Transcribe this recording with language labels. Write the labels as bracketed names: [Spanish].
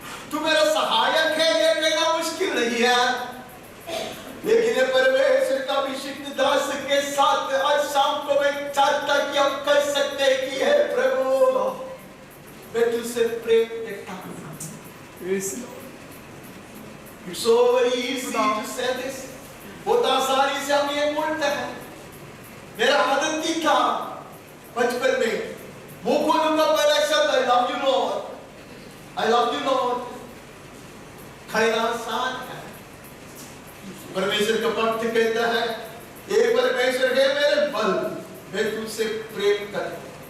[Hindi] तू मेरा सहायक है, ये कहना मुश्किल नहीं है। लेकिन परमेश्वर का अभिषिक्त दास के साथ आज शाम को मैं चाहता कि हम कह सकते हैं कि हे प्रभु, मैं तुझसे प्रेम करता हूं। [English] Yes, Lord. It's so very easy to say this. [Hindi] बहुत आसानी से हम ये बोलते हैं। मेरा आदत ही था बचपन में, मुंह खोलूंगा पहला शब्द [English] I love you Lord, I love you Lord। [Hindi] कहना आसान है। परमेश्वर का भक्त कहता है, हे परमेश्वर है मेरे बल, मैं तुझसे प्रेम करता हूं।